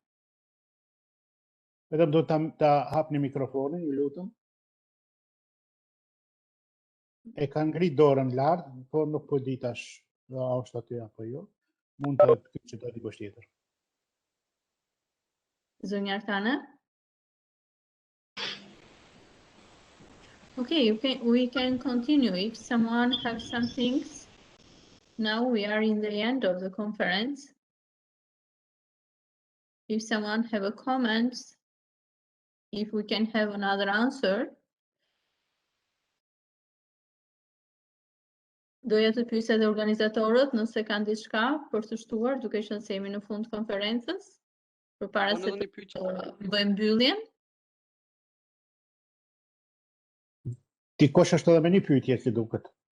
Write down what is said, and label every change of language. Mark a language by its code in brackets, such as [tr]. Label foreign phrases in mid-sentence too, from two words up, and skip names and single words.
[sq] Vetëm do ta hapni mikrofonin, ju lutem. E ka ngrit dorën lart, por nuk po di tash a është aty apo jo. Mund të kyçet dikush tjetër. Zonja Artane? [en] Okay, we can continue. If someone has some things, now we are in the end of the conference. If someone have a comment, if we can have another answer. [sq] Doja të pyesja edhe organizatorët nëse kanë diçka për të shtuar, duke qenë se jemi në fund të konferencës, përpara se të bëjmë mbylljen. Dikush është edhe me një pyetje si duket.